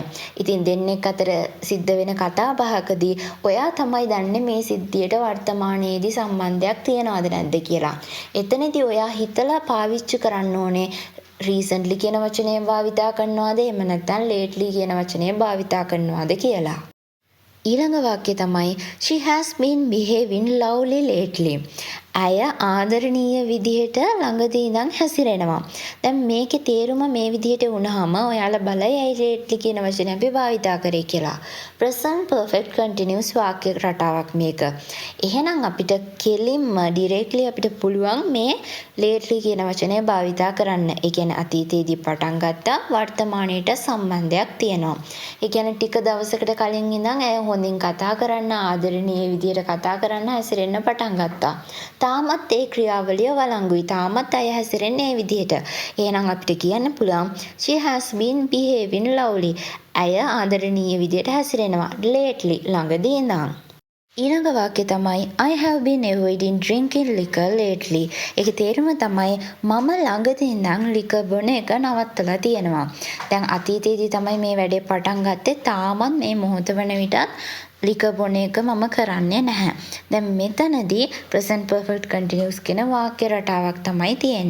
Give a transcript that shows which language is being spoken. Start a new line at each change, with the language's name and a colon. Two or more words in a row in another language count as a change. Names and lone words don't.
Sinhala: ඉතින් දෙන්නෙක් අතර සිද්ධ වෙන කතා බහකදී ඔයා තමයි දන්නේ මේ සිද්ධිය වර්තමානයේදී සම්බන්ධයක් තියනවද නැද්ද කියලා. එතනදී ඔයා හිතලා පාවිච්චි කරන්න ඕනේ
English: recently
Sinhala: කියන වචනය භාවිතා කරනවාද එහෙම නැත්නම් lately කියන වචනය භාවිතා කරනවාද කියලා. ඊළඟ වාක්‍යය තමයි
English: she has been behaving lovely lately.
Sinhala: ඇය ආදරණීය විදිහට ළඟදී ඉඳන් හැසිරෙනවා. දැන් මේකේ තේරුම මේ විදිහට වුණාම ඔයාලා බලයි ඇයි lately කියන වචනේ අපි භාවිතා කරේ කියලා.
English: present perfect continuous
Sinhala: වාක්‍ය රටාවක් මේක. එහෙනම් අපිට කෙලින්ම directly අපිට පුළුවන් මේ lately කියන වචනේ භාවිතා කරන්න. ඒ කියන්නේ අතීතයේදී පටන් ගත්තා වර්තමානයට සම්බන්ධයක් තියෙනවා. ඒ කියන්නේ ටික දවසකට කලින් ඉඳන් ඇය හොඳින් කතා කරන්න ආදරණීය විදිහට කතා කරන්න හැසිරෙන්න පටන් ගත්තා. තාමත් ඒ ක්‍රියාවලිය වළංගුයි. තාමත් අය හැසිරෙන්නේ මේ විදිහට. එහෙනම් අපිට කියන්න පුළුවන්
English: she has been behaving lovely.
Sinhala: ඇය ආදරණීය විදිහට හැසිරෙනවා lately ළඟදී ඉඳන්. ඊළඟ වාක්‍යය තමයි
English: I have been avoiding drinking liquor lately.
Sinhala: ඒකේ තේරුම තමයි මම ළඟදී ඉඳන් liquor බොන එක නවත්තලා තියෙනවා. දැන් අතීතයේදී තමයි මේ වැඩේ පටන් ගත්තේ. තාමත් මේ මොහොත වන විටත් liquor බොන එක මම කරන්නේ නැහැ. දැන් මෙතනදී
English: present perfect continuous
Sinhala: කියන වාක්‍ය රටාවක් තමයි තියෙන්නේ.